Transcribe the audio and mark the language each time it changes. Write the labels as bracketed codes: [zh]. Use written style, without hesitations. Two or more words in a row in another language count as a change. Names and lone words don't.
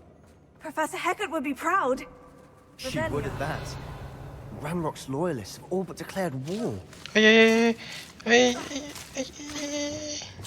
[en] Professor Hecat would be proud. She would at that. Ranrock's loyalists have all but declared war. Ay, ay, ay, ay, ay, ay, ay.